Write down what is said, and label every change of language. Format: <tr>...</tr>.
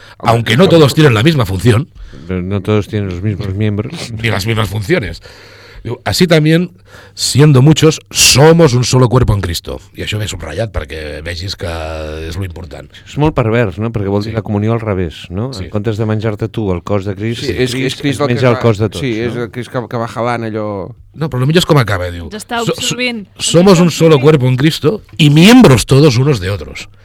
<es>Aunque no todos tienen la misma función. Pero no todos tienen los mismos miembros. Ni las mismas funciones. Diu, así también, siendo muchos, somos un solo cuerpo en Cristo.</es> <ca>I això ve subratllat perquè vegis que és lo important. És molt pervers, no? Perquè vol dir la comunió al revés, no? Sí. En comptes de menjar-te tu el cos de Crist, Crist et menja el cos de tots. Sí, és el Crist que va jalant allò... No, però el millor és com acaba, diu. Està absorbint.</ca> <es>Somos un solo cuerpo en Cristo y miembros todos unos de otros.</es>